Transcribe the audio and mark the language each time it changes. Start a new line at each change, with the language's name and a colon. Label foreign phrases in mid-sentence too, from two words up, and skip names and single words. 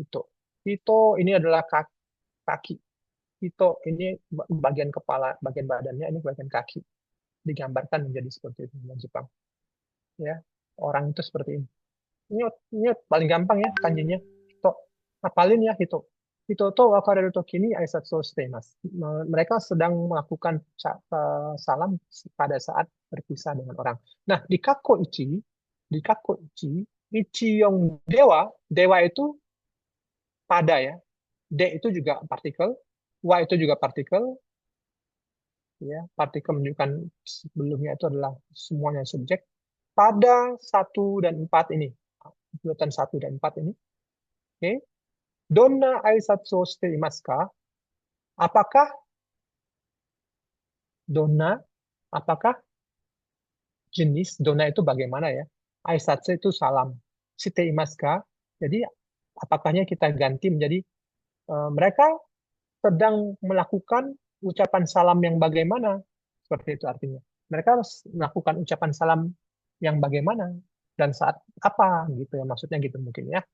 Indonesian: Hito. Hito ini adalah kaki. Hito ini bagian kepala, bagian badannya, ini bagian kaki. Digambarkan menjadi seperti itu dalam Jepang. Ya, orang itu seperti ini. Ini paling gampang ya kanjinya.
Japanese: Hito.
Indonesian: Hafalin ya
Japanese: Hito. 人と別れる時に挨拶しています.
Indonesian: Mereka sedang melakukan salam pada saat berpisah dengan orang. Nah, di kako ichi, ichi yang dewa itu pada ya. De itu juga partikel, wa itu juga partikel. Ya, partikel menunjukkan sebelumnya itu adalah semuanya subjek. Pada 1 dan 4 ini, urutan 1 dan 4 ini.
Japanese: Oke. どんな挨拶していますか?
Indonesian: Apakah donna, apakah jenis donna itu bagaimana ya? Aisatsu itu salam.
Japanese: していますか?
Indonesian: Jadi apakahnya kita ganti menjadi mereka sedang melakukan ucapan salam yang bagaimana? Seperti itu artinya. Mereka harus melakukan ucapan salam yang bagaimana dan saat apa gitu ya, maksudnya gitu mungkin ya.